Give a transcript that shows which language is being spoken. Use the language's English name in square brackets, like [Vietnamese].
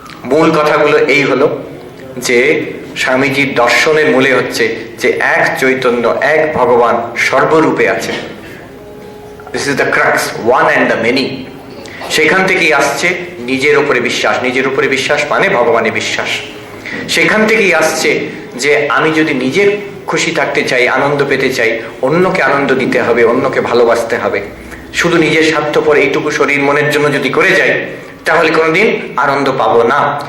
[Bangla] মূল কথাগুলো এই হলো যে স্বামীজির দর্শনের মূলে হচ্ছে যে এক চৈতন্য, এক ভগবান সর্বরূপে আছে। [English] This is the crux, one and the many. [Bangla] সেখান থেকেই আসছে নিজের উপরে বিশ্বাস। নিজের উপরে বিশ্বাস মানে ভগবানে বিশ্বাস। সেখান থেকেই আসছে যে আমি যদি নিজে খুশি থাকতে চাই, আনন্দ পেতে চাই, অন্যকে আনন্দ দিতে হবে, অন্যকে ভালোবাসতে হবে। শুধু নিজের স্বার্থপর এইটুকু শরীর মনের জন্য যদি করে যাই, তাহলে কোনোদিন আনন্দ পাবো না।